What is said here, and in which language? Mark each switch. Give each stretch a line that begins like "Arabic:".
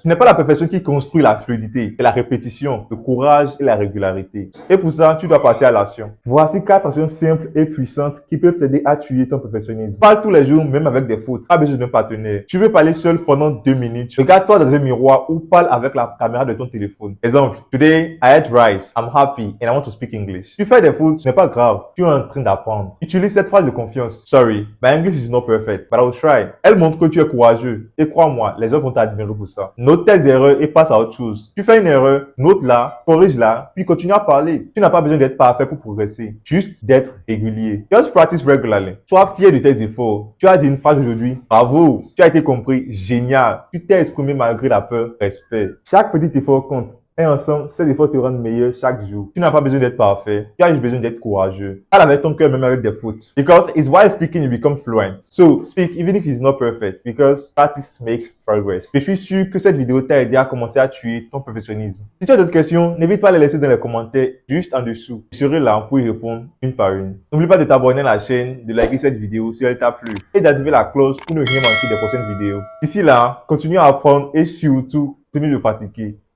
French: Ce n'est pas la perfection qui construit la fluidité, c'est la répétition, le courage et la régularité. Et pour ça, tu dois passer à l'action. Voici 4 actions simples et puissantes qui peuvent t'aider à tuer ton perfectionnisme. Parle tous les jours, même avec des fautes. Pas besoin d'un partenaire. Tu veux parler seul pendant 2 minutes. Regarde-toi dans un miroir ou parle avec la caméra de ton téléphone.
English: Exemple, today I ate rice, I'm happy and I want to speak English.
French: Tu fais des fautes, ce n'est pas grave. Tu es en train d'apprendre. Utilise cette phrase de confiance.
English: Sorry, my English is not perfect, but I'll try.
French: Elle montre que tu es courageux. Et crois-moi, les gens vont t'admirer pour ça. Note tes erreurs et passe à autre chose. Tu fais une erreur, note-la, corrige-la, puis continue à parler. Tu n'as pas besoin d'être parfait pour progresser. Juste d'être régulier.
English: Just practice regularly.
French: Sois fier de tes efforts. Tu as dit une phrase aujourd'hui. Bravo. Tu as été compris. Génial. Tu t'es exprimé malgré la peur. Respect. Chaque petit effort compte. Et ensemble, ces efforts te rendent meilleur chaque jour. Tu n'as pas besoin d'être parfait. Tu as juste besoin d'être courageux. Parle avec ton cœur même avec des fautes.
English: Because it's while speaking you become fluent. So, speak even if it's not perfect. Because practice makes progress.
French: Je suis sûr que cette vidéo t'a aidé à commencer à tuer ton perfectionnisme. Si tu as d'autres questions, n'hésite pas à les laisser dans les commentaires juste en dessous. Je serai là pour y répondre une par une. N'oublie pas de t'abonner à la chaîne, de liker cette vidéo si elle t'a plu et d'activer la cloche pour ne rien manquer des prochaines vidéos. D'ici là, continue à apprendre et surtout, continue de pratiquer.